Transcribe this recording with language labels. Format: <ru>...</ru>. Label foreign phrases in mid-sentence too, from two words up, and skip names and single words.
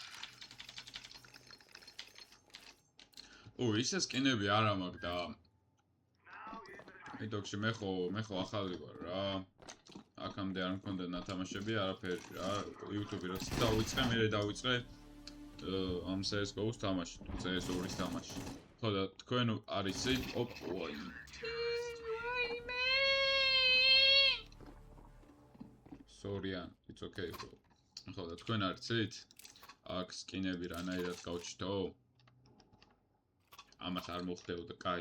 <ka>ისე სკინები არა მაქვს და მიდოქში მე ხო ახალი ვარ რა. აქამდე არ მქონდა ნათამაშები, არაფერი რა. YouTube-ი რაც დავიწყე, ამ CS:GO-ს თამაში, CS2-ის თამაში. ხოდა თქვენ არის</ka> <en>Sorry, it's okay bro.</en> <ka>ხოდა თქვენ არიცით? აქ სკინები რანაირად გავჩითო? ამას არ მოხდებოდა, კაი.</ka>